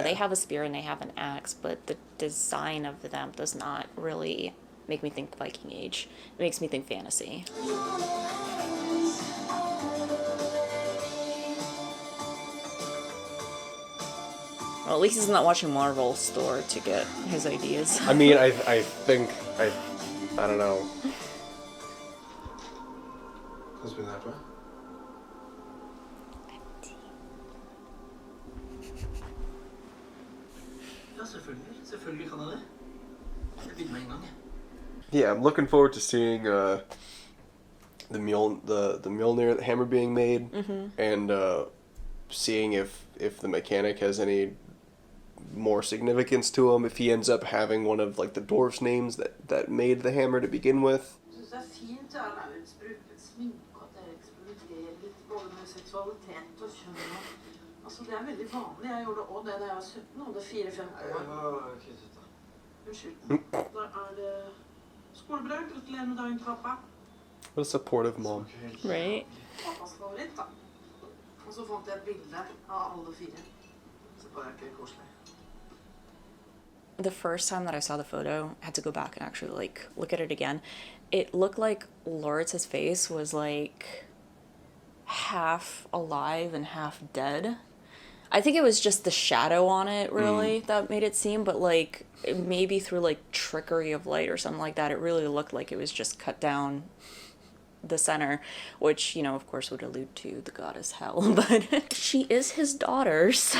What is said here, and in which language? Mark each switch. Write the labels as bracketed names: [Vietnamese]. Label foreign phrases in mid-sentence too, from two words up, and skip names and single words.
[English] they have a spear and they have an axe, but the design of them does not really make me think Viking Age. It makes me think fantasy. Well, at least he's not watching Marvel Store to get his ideas. I mean, I think, I don't know. [Norwegian] Kan du spille her, tror jeg? Ja, selvfølgelig. Selvfølgelig kan jeg det. Jeg begynner med en gang. [English] Yeah, I'm looking forward to seeing the Mjolnir hammer being made, and seeing if the mechanic has any more significance to him, if he ends up having one of like the dwarf's names that made the hammer to begin with. [Norwegian] Jeg synes det er fint at Laurits bruker sminke, og at det eksperimenterer litt både med seksualitet og kjønn. Altså, det er veldig vanlig. Jeg gjorde også det da jeg var 17, og det er 4-5 år. Unnskyld. Da er det skolebrød. Gratulerer med dagen, pappa. [English] What a supportive mom. Right? [Norwegian] Pappas favoritt, da. Og så fant jeg et bilde av alle 4. Så bare er ikke koselig. [English] The first time that I saw the photo, I had to go back and actually like look at it again. It looked like Laurits' face was like half alive and half dead. I think it was just the shadow on it really that made it seem, but like maybe through like trickery of light or something like that, it really looked like it was just cut down the center, which, of course would allude to the goddess Hel, but she is his daughter, so.